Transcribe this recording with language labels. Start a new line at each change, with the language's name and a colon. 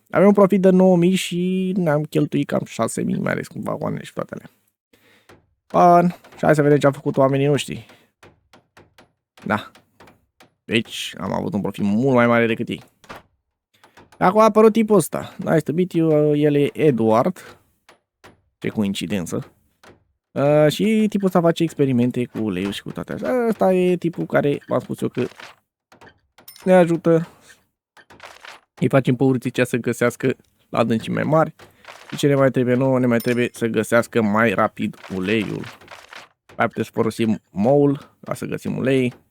Romanian: Aveam un profit de 9.000 și ne-am cheltuit cam 6.000, mai ales cu vagoanele și toate alea. Bun, și hai să vedem ce au făcut oamenii noștri. Da. Deci am avut un profit mult mai mare decât ei. Acum a apărut tipul ăsta.
English: Nice to meet you,
Romanian: el e Edward. Ce coincidență. Și tipul ăsta face experimente cu uleiul și cu toate astea. Ăsta e tipul care, v-am spus eu că ne ajută. Îi facem pe urțicea să găsească la adâncimi mai mari. Și ce ne mai trebuie nouă? Ne mai trebuie să găsească mai rapid uleiul. Mai putem să folosim moul ca să găsim ulei.